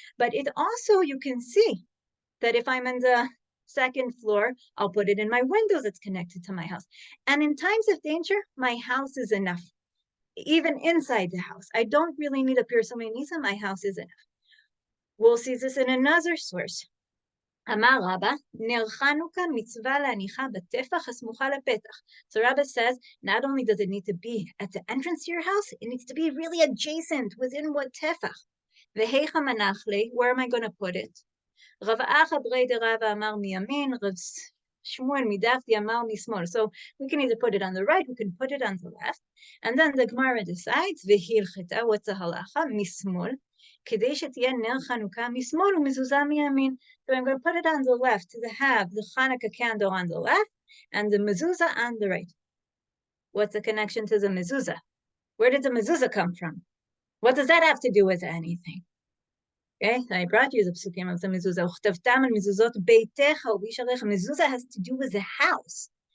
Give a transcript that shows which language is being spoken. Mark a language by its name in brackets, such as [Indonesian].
[English] But it also, you can see that if I'm in the second floor, I'll put it in my window that's connected to my house. And in times of danger, my house is enough. Even inside the house, I don't really need a pirsumei nisa. My house is enough. We'll see this in another source. [Hebrew] אמר רבא, נר חנוכה מצווה להניחה בטפח הסמוכה לפתח. [English] So Rabba says, not only does it need to be at the entrance to your house, it needs to be really adjacent within what tefach. [Hebrew] והיכא מנחלי, [English] where am I going to put it? [Hebrew] רב אחא ברי דרבא אמר מימין, רב שמואל מדפתי אמר משמאל. [English] So we can either put it on the right, we can put it on the left. And then the Gemara decides, והלכתה, what's the halacha? [Hebrew] משמאל. כדי שתהיה נר חנוכה משמאל ומזוזה מימין. [English] So I'm going to put it on the left to have the Hanukkah candle on the left and the mezuzah on the right. What's the connection to the mezuzah? Where did the mezuzah come from? What does that have to do with anything? Okay, I brought you the psukim of the mezuzah. [Hebrew] Uchtavtam al mezuzot beitecha ubisharecha. [English] Mezuzah has to do with the house.